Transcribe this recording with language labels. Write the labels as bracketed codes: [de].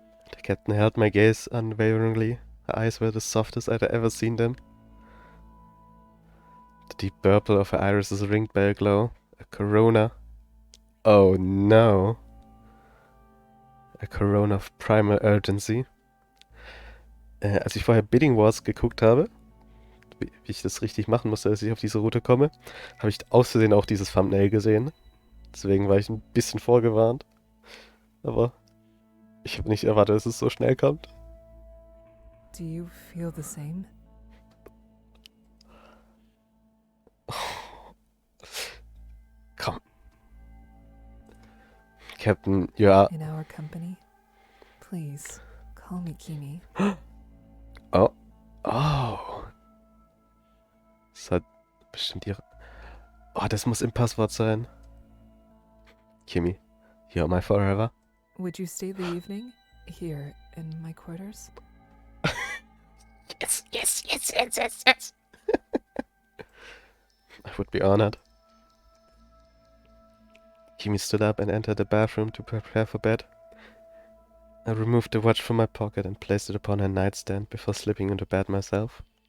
[en] The captain held my gaze unwaveringly. Her eyes were the softest I'd ever seen them. The deep purple of her irises ringed by a glow. A corona. Oh no. A corona of primal urgency. [de] Als ich vorher Bidding Wars geguckt habe, wie ich das richtig machen musste, dass ich auf diese Route komme, habe ich aus Versehen auch dieses Thumbnail gesehen. Deswegen war ich ein bisschen vorgewarnt. Aber ich habe nicht erwartet, dass es so schnell kommt. [en] Do you feel the same? [de] Komm. [en] Captain, you are... In our company? Please, call me Kimi. [de] Oh. Oh. Das hat bestimmt ihre... Oh, das muss im Passwort sein. [en] Kimi, you're my forever. Would you stay the evening? Here, in my quarters? Yes, yes, yes, yes, yes, yes. I would be honored. Kimi stood up and entered the bathroom to prepare for bed. I removed the watch from my pocket and placed it upon her nightstand before slipping into bed myself.